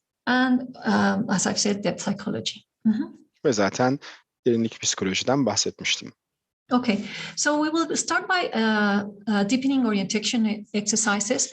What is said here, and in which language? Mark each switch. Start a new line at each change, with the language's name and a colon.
English: And as I've said, depth psychology.
Turkish: Ve zaten derinlik psikolojiden bahsetmiştim.
English: Okay, so we will start by deepening orientation exercises.